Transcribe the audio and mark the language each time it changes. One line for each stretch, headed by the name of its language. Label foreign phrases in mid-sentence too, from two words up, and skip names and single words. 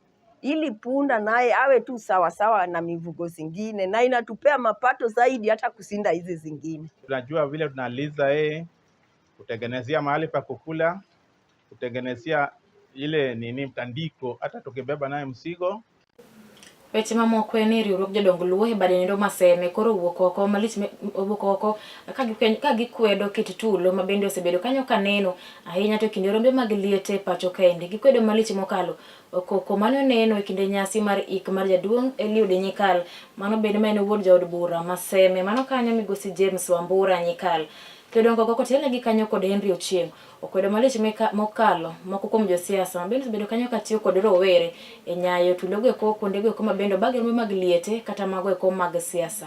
Swahili: Ili punda naye awe tu sawa sawa na mifugo zingine, na inatupea mapato zaidi hata kusinda hizi zingine. Tunajua vile tunaliza kutengenezea mahali pa kukula, kutengenezea ile mtandiko hata tukibeba naye msigo.
Luo (Kenya and Tanzania): Weche mamoko en riwruok jodong luo bade ndo maseme koro wuok oko malich wuok oko ka gikwedo kit tulo mabende osebedo kanyo kaneno ahinya to kinde rombe mag liete pacho kaende gikwedo malich mokalo koko mano neno e kinde nyasi mar ik mar jaduong' Eliud Nyikal mano bende mane wuod jaod bura maseme mano kanyo migosi James Wambura Nyikal Jodongo koko tele gi kanyo kod Henry Ochieng okwedo malich mokalo moko kuom josiasa mabende osebedo kanyo katiyo kod rowere e nyayo tulogo eko kuondego eko mabende bagel mag liete kata mago eko mag siasa.